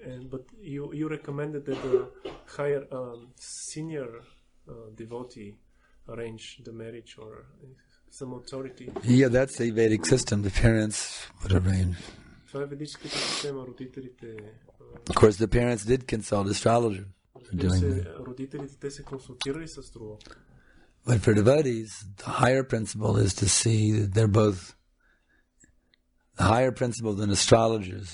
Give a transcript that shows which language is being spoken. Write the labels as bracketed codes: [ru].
[en] But you recommended that the higher senior devotee arrange the marriage or some authority. Yeah, that's a Vedic system. The parents would arrange. [bg] Това е ведическата система, родителите. [en] Of course, the parents did consult astrologers for doing that. [bg] Родителите те се консултирали с астролог. [en] But for devotees, the higher principle is to see that they're both the higher principle than astrologers.